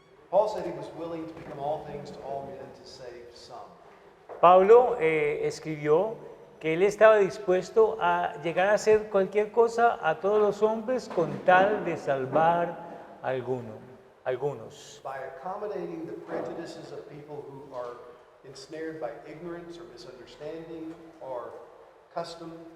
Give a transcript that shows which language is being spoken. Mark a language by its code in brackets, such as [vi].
[en] Paul said he was willing to become all things to all men to save some. [es] Pablo escribió que él estaba dispuesto a llegar a hacer cualquier cosa a todos los hombres con tal de salvar a algunos. [en] By accommodating the prejudices of people who are ensnared by ignorance or misunderstanding or custom,